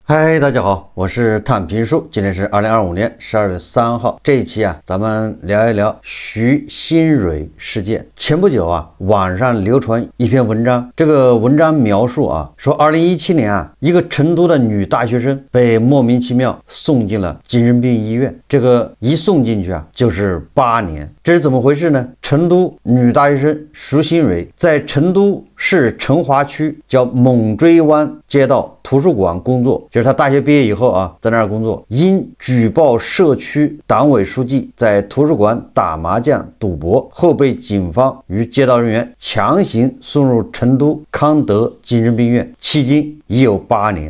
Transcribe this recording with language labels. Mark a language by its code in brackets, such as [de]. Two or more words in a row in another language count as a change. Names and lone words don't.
[zh] 嗨，大家好，我是探评书。今天是2025年12月3号。這一期咱們聊一聊徐新蕊事件。前不久網上流傳一篇文章，這個文章描述說2017年一個成都的女大學生被莫名其妙送進了精神病醫院。這個一送進去就是8年，這是怎麼回事呢？成都女大學生徐新蕊在成都市成華區叫猛追灣街道圖書館工作，就是他大學畢業以後在那兒工作，因舉報社區黨委書記在圖書館打麻將賭博後被警方與街道人員強行送入成都康德精神病院，迄今已有8年。